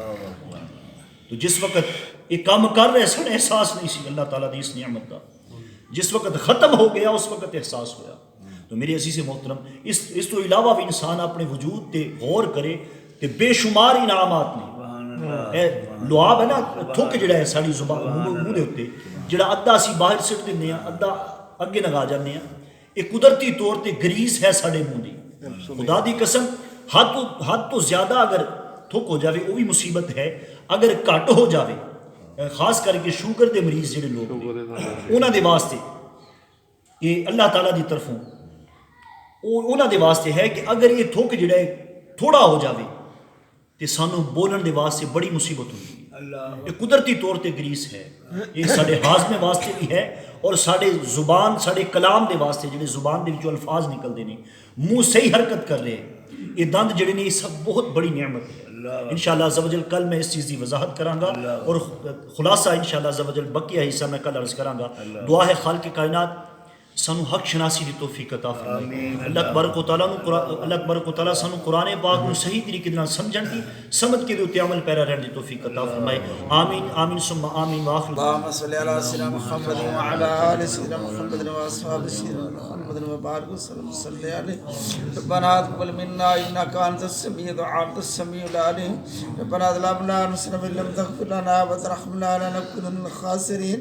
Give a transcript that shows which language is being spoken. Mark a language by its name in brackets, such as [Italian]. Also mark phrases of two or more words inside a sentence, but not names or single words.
[Punjabi] تو جس وقت یہ کام کر رہے سن احساس نہیں سی اللہ تعالیٰ دی اس نعمت کا، جس وقت ختم ہو گیا اس وقت احساس ہوا۔ تو میرے عزیز محترم، اس تو علاوہ بھی انسان اپنے وجود تے غور کرے تے بے شمار انعامات نے۔ لعاب ہے نا، تھوک جڑا ہے ساری زبان منہ دے اوتے، جڑا ادھا اسی باہر سٹ دیندے ہیں، ادھا اگے لگا جاندے ہیں، یہ قدرتی طور تے گریس ہے ساڈے منہ دی۔ خدا دی قسم حد تو زیادہ اگر تھوک ہو جاوے وہ بھی مصیبت ہے، اگر گھٹ ہو جاوے، خاص کر کے شوگر دے مریض جڑے لوگ انہاں دے واسطے یہ اللہ تعالیٰ دی طرفوں انہاں دے واسطے ہے کہ اگر یہ تھوک جڑا ہے تھوڑا ہو جاوے تو سانوں بولن دے واسطے بڑی مصیبت ہوئی۔ یہ قدرتی طور تے گریس ہے، یہ سارے ہاضمے واسطے بھی ہے، اور سارے زبان، سارے کلام دے واسطے جڑے زبان دے وچوں الفاظ نکلتے ہیں، منہ صحیح حرکت کر رہے ہیں، یہ دند جڑے نے یہ سب بہت بڑی نعمت ہے۔ [Arabic] انشاءاللہ عز و جل [Urdu] کل میں اس چیز کی وضاحت کراں گا، اور خلاصہ [Arabic] انشاءاللہ عز و جل [Urdu] بقیہ حصہ میں کل عرض کراں گا۔ [Punjabi] دعا ہے خالق کائنات سانو حق شناسی دی توفیق عطا فرمائے۔ اللہ تبارک و تعالیٰ سانو قرآن پاک نو صحیح طریقے نال سمجھن دی، سمجھ کے دے عمل پیرا رہن دی توفیق عطا فرمائے۔ [Arabic] آمین آمین ثم آمین واخر اللهم صل على سيدنا محمد وعلى آل سيدنا محمد وأصحاب سيدنا محمد وبارك وسلم صل عليه۔ ربنا تقبل منا إنك أنت السميع الدعاء أنت السميع العليم۔ ربنا ظلمنا أنفسنا وإن لم تغفر لنا وترحمنا لنكونن من الخاسرين۔